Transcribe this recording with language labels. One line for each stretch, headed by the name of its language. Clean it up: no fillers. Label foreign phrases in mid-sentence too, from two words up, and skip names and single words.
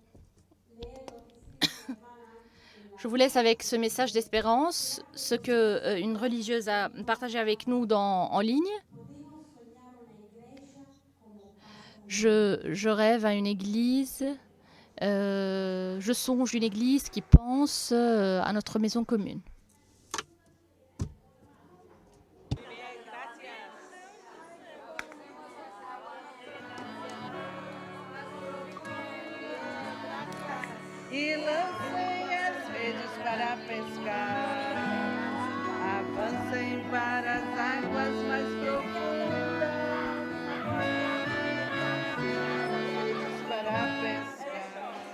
French: Je vous laisse avec ce message d'espérance, ce que une religieuse a partagé avec nous en ligne. Je rêve à une église, je songe une église qui pense à notre maison commune.
Portuguese: E lancei as redes para pescar, avancei para as águas mais profundas, para pescar.